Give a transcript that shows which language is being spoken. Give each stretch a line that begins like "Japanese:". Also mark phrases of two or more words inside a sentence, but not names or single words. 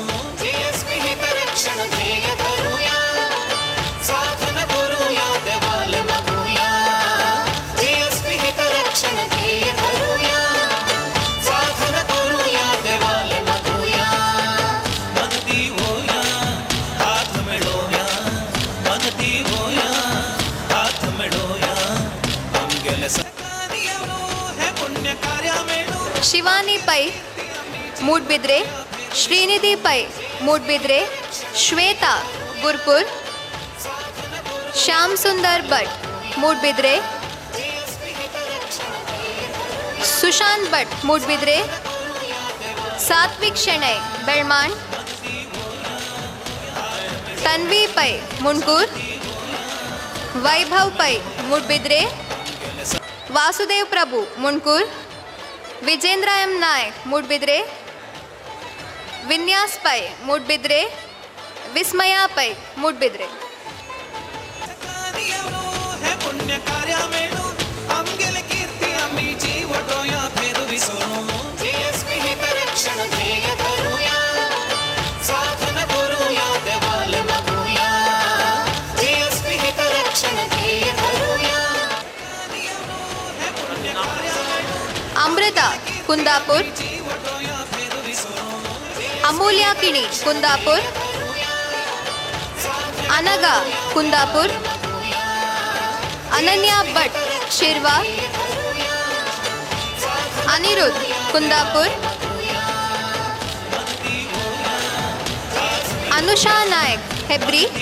Konkani: जीएसपी हितरक्षण ध्येय धरूया साधन करूया देवाल मागूया जीएसपी हितरक्षण ध्येय धरूया साधन करूया देवाल मागूया मनती होया हात मिळवूया मनती होया हात मिळवूया आमगेले सरकारी है पुण्य कार्य मेळू ಶಿವಾನಿ ಪೈ ಮೂಡಬಿದ್ರೆ, ಶ್ರೀನಿಧಿ ಪೈ ಮೂಡಬಿದ್ರೆ, ಶ್ವೇತಾ ಗುರ್ಪುರ್, ಶ್ಯಾಮ್ ಸುಂದರ್ ಭಟ್ ಮೂಡಬಿದ್ರೆ, ಸುಶಾಂತ್ ಭಟ್ ಮೂಡಬಿದ್ರೆ, ಸಾತ್ವಿಕ್ ಶೆಣೈ ಬೆಳ್ಮಾಣ್, ತನ್ವಿ ಪೈ ಮುಣಕೂರ್, ವೈಭವ್ ಪೈ ಮೂಡಬಿದ್ರೆ, ವಾಸುದೇವ್ ಪ್ರಭು ಮುಣಕೂರ್, विजेंद्र एम नायक मूडबिद्रे, विन्यास पै मूडबिद्रे, विस्मया पै मूडबिद्रे, है पुण्य कार्य मेळू आमगेले कीर्ती आम्ही जीवटोया फेरविसोनु जीएसपी हितरक्षण ध्येय धरूया साधन करूया देवाल मागूया जीएसपी हितरक्षण ध्येय धरूया है पुण्य कार्य अमृता कुंदापुर, जीवटोया फेरविसोनु अमूल्या किणी कुंदापुर, अनगा कुंदापुर, अनन्या भट शिरवा, अनिरुद्ध कुंदापुर, अनुषा नायक हेब्री,